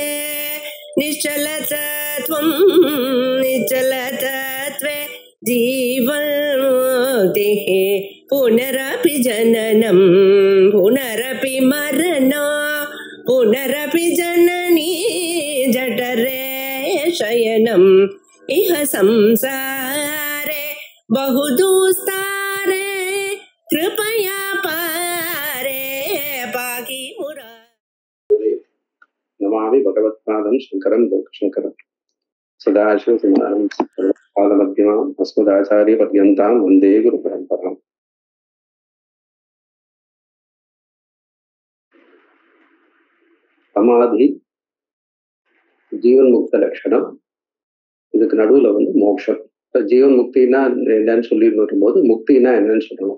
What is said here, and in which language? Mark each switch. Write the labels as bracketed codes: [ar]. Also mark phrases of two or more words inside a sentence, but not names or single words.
[sa] निश्चलतत्वं निश्चलतत्वे जीवन्मुक्तिः पुनरपि जननं पुनरपि मरणं पुनरपि जननी जठरे शयनम् इह संसारे बहुदुस्तारे कृपया पारे पाहि मुरारे। नमामि भगवत्पादं शंकरं लोकशंकरं सदाशिवसमारम्भं पादमध्यमाम् अस्मदाचार्यपर्यन्तां वन्दे गुरुपरम्पराम्। [ta] சமாதி ஜீவன் முக்த லட்சணம், இதுக்கு நடுவுல மோட்சம். ஜீவன் முக்தினா என்னன்னு சொல்லிட்டு வரும்போது முக்தினா என்னன்னு சொல்லணும்.